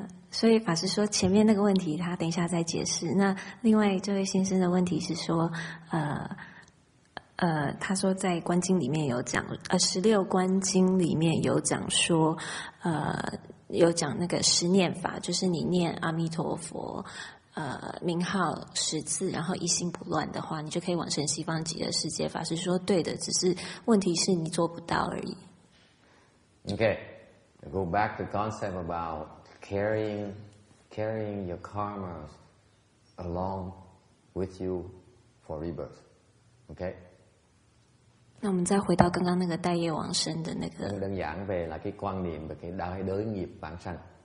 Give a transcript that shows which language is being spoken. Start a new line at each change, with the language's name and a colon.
Chinese: 所以法师说前面那个问题他等一下再解释。那另外这位先生的问题是说他说在观经里面有讲16观经里面有讲说有讲那个十念法，就是你念阿弥陀佛名号10次，然后一心不乱的话，你就可以往生西方极乐世界。法师说对的，只是问题是你做不到而已。
English: Okay, go back to the concept about carrying your karmas along with you for rebirth. Okay?
Chinese: 那我们再回到刚刚那个带业往生的那个。
Vietnamese: Đơn giản về là cái quan niệm về cái đới nghiệp vãng sanh.